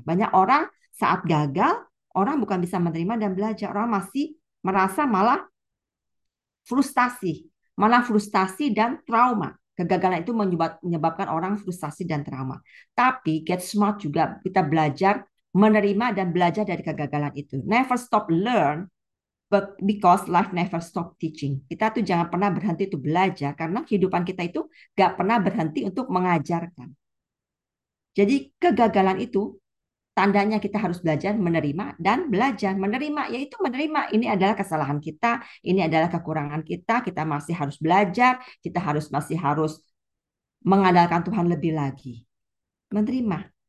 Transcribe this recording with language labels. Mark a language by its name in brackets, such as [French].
[Indonesian] Banyak orang saat gagal, orang bukan bisa menerima dan belajar. Orang masih merasa malah frustasi. Malah frustasi dan trauma. Kegagalan itu menyebabkan orang frustasi dan trauma. Tapi [English] get smart [Indonesian] juga kita belajar menerima dan belajar dari kegagalan itu. [English] Never stop learn. But because life never stop teaching. [Indonesian] Kita tuh jangan pernah berhenti untuk belajar karena kehidupan kita itu gak pernah berhenti untuk mengajarkan. Jadi kegagalan itu tandanya kita harus belajar menerima dan belajar menerima, yaitu menerima ini adalah kesalahan kita, ini adalah kekurangan kita, kita masih harus belajar, kita harus masih harus mengandalkan Tuhan lebih lagi. Menerima.